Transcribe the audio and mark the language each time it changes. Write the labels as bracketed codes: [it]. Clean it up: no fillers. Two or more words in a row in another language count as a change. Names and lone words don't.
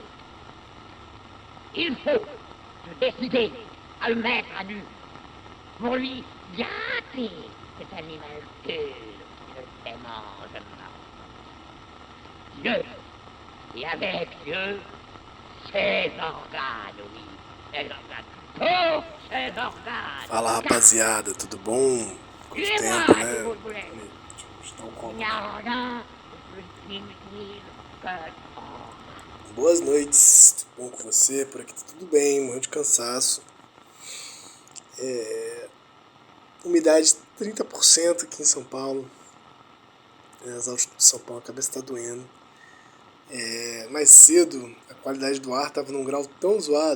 [fr] Il faut se décider à le mettre à nu pour lui gâter cet animal pur qui ne se mange pas. Dieu, et avec Dieu, ses organes, oui, ses organes, tous ses organes. [pt] Fala rapaziada, tudo bom? Quanto [fr] Et [pt] tempo, [fr] moi, [pt] né? [fr] si vous le voulez, [pt] Deixa eu dar um [fr] il [pt] copo. [fr] n'y a rien de plus inutile que l'organe. [pt] Boas noites, tudo bom com você? Por aqui tá tudo bem, morrendo de cansaço. Umidade 30% aqui em São Paulo. As altitudes de São Paulo, a cabeça tá doendo. Mais cedo, a qualidade do ar tava num grau tão zoado.